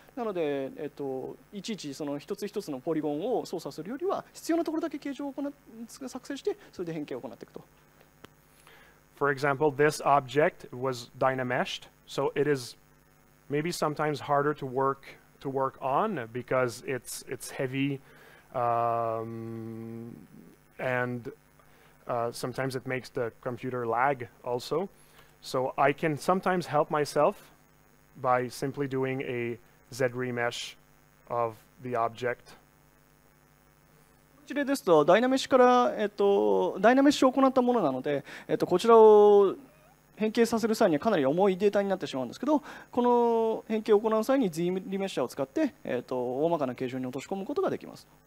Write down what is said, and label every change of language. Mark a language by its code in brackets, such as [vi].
[ja] なので、いちいちその一つ一つのポリゴンを操作するよりは、必要なところだけ形状を作成して、それで変形を行っていくと。 [en] For example, this object was Dynameshed, so it is maybe sometimes harder to work on because it's heavy, and sometimes it makes the computer lag also. So I can sometimes help myself by simply doing a ZBrush of the object. [ja] こちらですとダイナメッシュから、ダイナメッシュを行ったものなので、こちらを変形させる際にはかなり重いデータになってしまうんですけど、この変形を行う際に Z リメッシャーを使って、大まかな形状に落とし込むことができます。